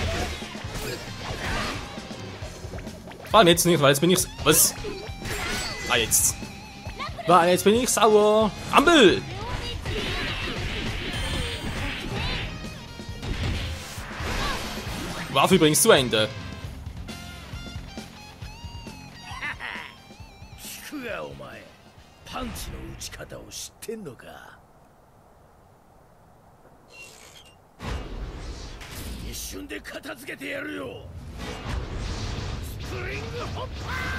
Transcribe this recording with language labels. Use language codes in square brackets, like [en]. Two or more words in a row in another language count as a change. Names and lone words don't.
[de] Vor allem jetzt nicht, weil jetzt bin ich... Was? Ah, jetzt. Weil jetzt bin ich sauer. Ampel! Waffe übrigens zu Ende. [ja] 聞くがお前パンチの打ち方を知ってんのか一瞬で片付けてやるよスプリングホッパ